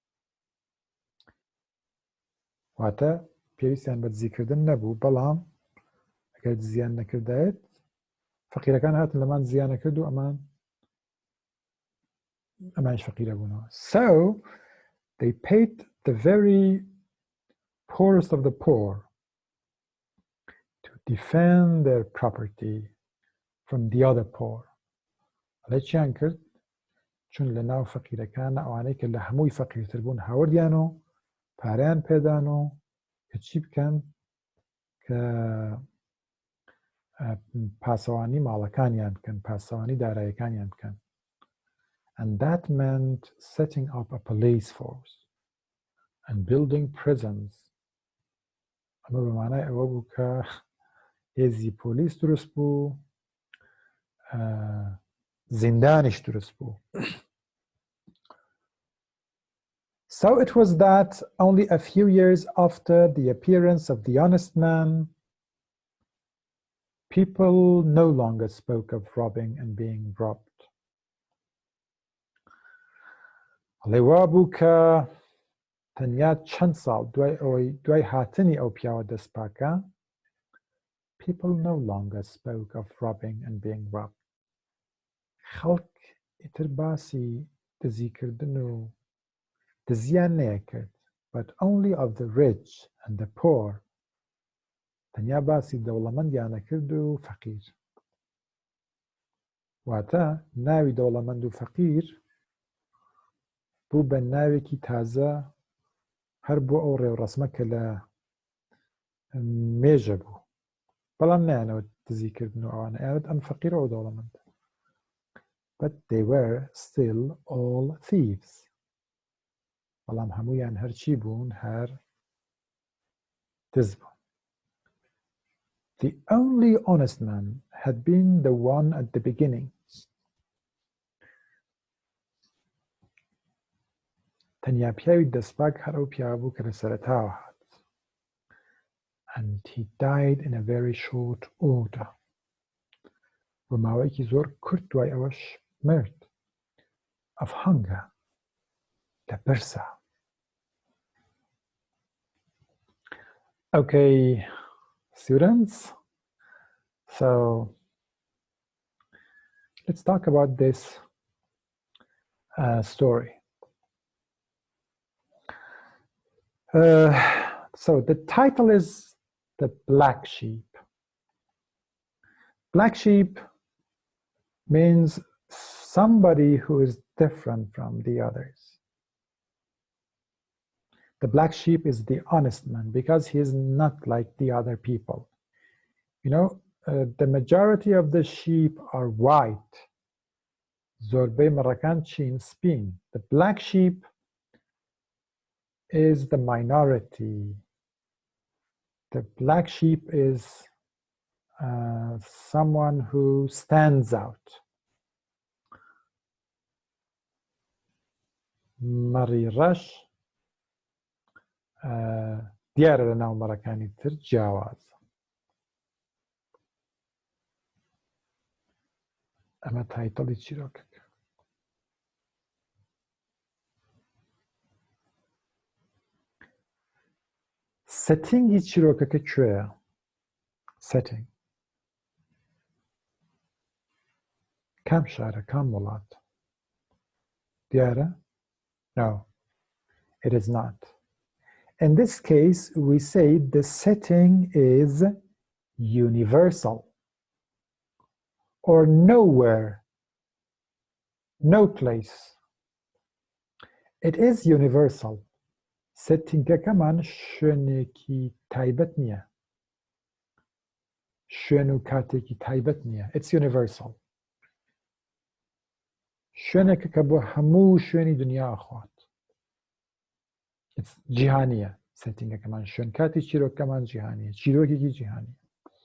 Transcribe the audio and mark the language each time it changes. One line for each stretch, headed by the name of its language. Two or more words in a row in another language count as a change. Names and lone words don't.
Central Kurdish: واتە پێویستیان بە دزیکردن نەبوو، بەڵام ئەگەر دزیان نەکردایەت فەقیرەکان هاتن لەمان دزیان نەکرد و ئەمانش فەقیرە بوونەوە.
English: So they paid the very poorest of the poor to defend their property from the other poor.
Central Kurdish: ئەڵێ چیان کرد؟ چون لە ناو فەقیرەکان ئەوانەی کە لە هەمووی فەقیرتر بوون هاوردیان و پارەیان پێدان و کە چی بکەن کە پاسەوانی ماڵەکانیان بکەن، پاسەوانی داراییەکانیان بکەن.
English: And that meant setting up a police force and building prisons.
Central Kurdish: ئەمە بەمانای ئەوە بوو کە هێزی پۆلیس دروست بوو، زیندانیش دروست بوو.
English: So it was that only a few years after the appearance of the honest man, people no longer spoke of robbing and being robbed.
Central Kurdish: ئەڵێ وا بوو کە تەنیا چەند ساڵ دوای هاتنی ئەو پیاوە دەستپاکە
English: people no longer spoke of robbing and being robbed.
Central Kurdish: خەڵک ئیتر باسی دزیکردن و دزیان نەیەکرد
English: but only of the rich and the poor.
Central Kurdish: تەنیا باسی دەوڵەمەندیان نەکرد و فەقیر. واتە ناوی دەوڵەمەند و فەقیر بوو بە ناوێکی تازە هەر بۆ ئەو ڕێوڕەسمە کە لە مێژە بوو، بەڵام نایانەوە دزیکردن و ئەوانە ئەوێت ئەم فەقیرە ئەو دەوڵەمەند.
English: But they were still all thieves.
Central Kurdish: بەڵام هەموویان هەرچی بوون هەر دز بوون.
English: The only honest man had been the one at the beginning.
Central Kurdish: تەنیا پیاوی دەستپاک هەر ئەو پیاوە بوو کە لە سەرەتاوە هات.
English: And he died in a very short order.
Central Kurdish: بە ماوەیەکی زۆر کورت دوای ئەوەش مرد.
English: Of hunger.
Central Kurdish: لە برسە.
English: Okay, students, so let's talk about this story. So the title is The Black Sheep. Black sheep means somebody who is different from the others. The black sheep is the honest man because he is not like the other people. You know, the majority of the sheep are white.
Central Kurdish: زۆربەی مەڕەکان چین سپین.
English: The black sheep is the minority. The black sheep is someone who stands out.
Central Kurdish: مەڕی ڕەش دیارە لە ناو مەڕەکانی تر جیاوازە. ئەمە تایتڵی چیرۆکەکە. سەتینگی چیرۆکەکە کوێیە؟ سەتینگ کام شارە کام وڵات؟
English: دیارە؟ No, it is not. In this case, we say the setting is universal or nowhere, no place. It is universal.
Central Kurdish: سەتینگەکەمان شوێنێکی تایبەت نییە. شوێن و کاتێکی تایبەت نییە.
English: It's universal.
Central Kurdish: شوێنێکە کە بۆ هەموو شوێنی دنیا ئەخوات. جیهانیە سەتینگەکەمان، شوێن کاتی چیرۆکەکەمان جیهانیە، چیرۆکێکی جیهانیە.